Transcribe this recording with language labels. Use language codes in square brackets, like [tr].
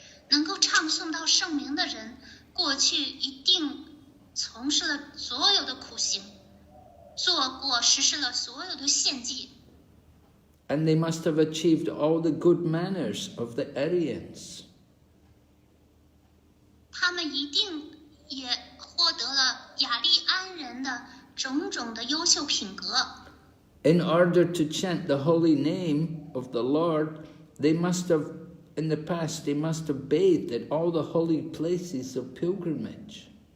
[zh] 能够唱诵到圣名的人，过去一定从事了所有的苦行，实施了所有的献祭。 [en] And they must have achieved all the good manners of the Aryans. [zh] 他们一定也获得了雅利安人的种种的优秀品格。 [en] In order to chant the holy name of the Lord, in the past, they must have bathed at all the holy places of pilgrimage.